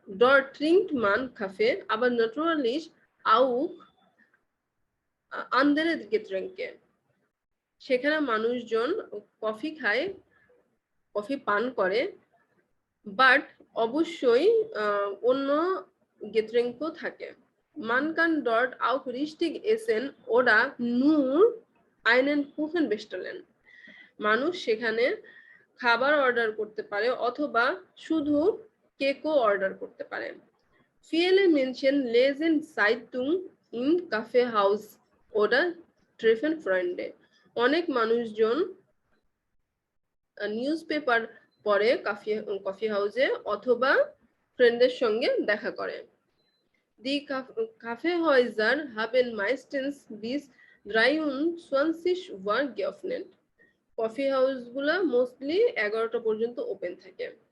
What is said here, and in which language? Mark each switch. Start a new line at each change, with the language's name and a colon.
German: Dort trinkt man Kaffee, aber natürlich auch andere Getränke.
Bangla: সেখানে মানুষজন coffee খায়, coffee পান করে, বাট অবশ্যই অন্য গেট্রেঙ্কও থাকে।
German: Man kann dort auch richtig essen oder nur einen Kuchen bestellen.
Bangla: মানুষ সেখানে খাবার অর্ডার করতে পারে অথবা শুধু কেকও অর্ডার করতে পারে।
German: Viele Menschen lesen Zeitung im Kaffeehaus oder treffen Freunde.
Bangla: অনেক মানুষজন নিউজ পেপার পড়ে কফি হাউসে অথবা ফ্রেন্ডের সঙ্গে দেখা করে।
German: Die Kaffeehäuser haben meistens bis 23 Uhr geöffnet.
Bangla: Coffee হাউসগুলো mostly 11টা পর্যন্ত ওপেন থাকে।